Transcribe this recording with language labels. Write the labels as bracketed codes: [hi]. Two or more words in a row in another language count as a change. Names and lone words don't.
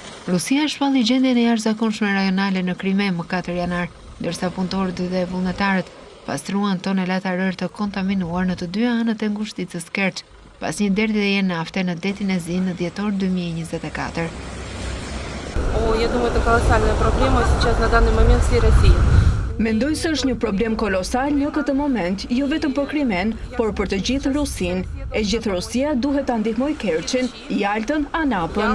[sq] Rusia shpalli gjendjen e jashtëzakonshme rajonale në Krime më 4 janar, ndërsa punëtorët dhe vullnetarët pastruan tonelata rër të kontaminuar në të dy anët e ngushticës Kerç, pas një derdhjeje nafte në detin e Zi në dhjetor 2024. [ru] Я думаю, это колоссальная проблема сейчас на данный момент всей России. [sq] Mendoj se është një problem kolosal në këtë moment, jo vetëm për Krimen, por për të gjithë Rusin. E gjithë Rusia duhet ta ndihmojë Kerçin, Jaltën, Anapën.